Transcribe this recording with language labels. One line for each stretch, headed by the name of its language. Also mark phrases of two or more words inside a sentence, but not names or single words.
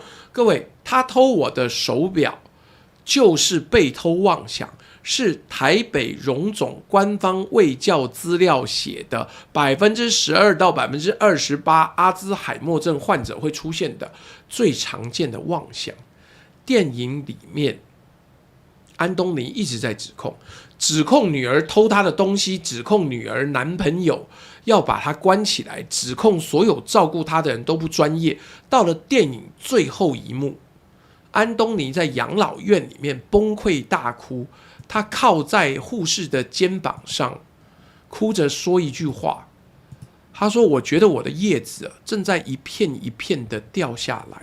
Chinese: 各位，他偷我的手錶就是被偷妄想，是台北榮總官方衛教資料寫的12%到28%阿茲海默症患者會出現的最常見的妄想。電影裡面，安東尼一直在指控女兒偷他的東西，指控女兒男朋友要把他關起來，指控所有照顧他的人都不專業。到了電影最後一幕，安東尼在養老院裡面崩潰大哭，他靠在護士的肩膀上，哭着說一句話，他說：“我覺得我的葉子正在一片一片的掉下來。”